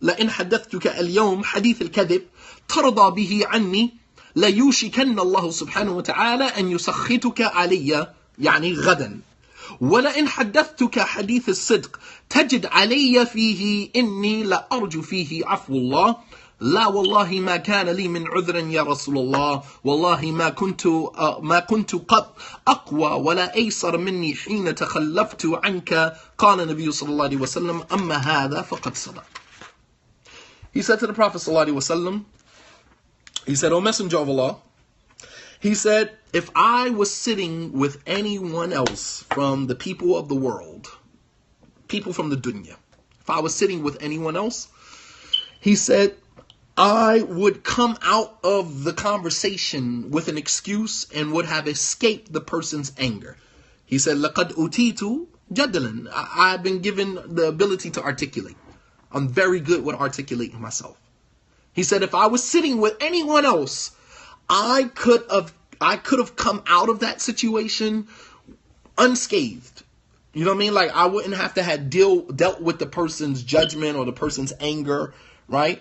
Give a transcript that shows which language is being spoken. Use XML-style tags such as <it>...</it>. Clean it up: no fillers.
<ar>حدثتك اليوم حديث الكذب ترضى به عني ليوشكن الله سبحانه وتعالى أن يسخطك علي يعني غدا ولئن حدثتك حديث الصدق تجد علي فيه إني لأرجو فيه عفو الله لا والله ما كان لي من عذر يا رسول الله والله ما كنت قط أقوى ولا أيسر مني حين تخلفت عنك قال النبي صلى الله عليه وسلم أما هذا فقد صدق.</ar> <en>He said to the Prophet</en> <ar>صلى الله عليه وسلم,</ar> <en>he said, O Messenger of Allah, he said, if I was sitting with anyone else from the people of the world, people from the dunya, if I was sitting with anyone else, he said, I would come out of the conversation with an excuse and would have escaped the person's anger. He said,</en> <ar>لَقَدْ أُتِيتُ جَدَلًا.</ar> <en>I've been given the ability to articulate. I'm very good with articulating myself. He said, if I was sitting with anyone else, I could have come out of that situation unscathed. You know what I mean? Like I wouldn't have to have dealt with the person's judgment or the person's anger, right?</en>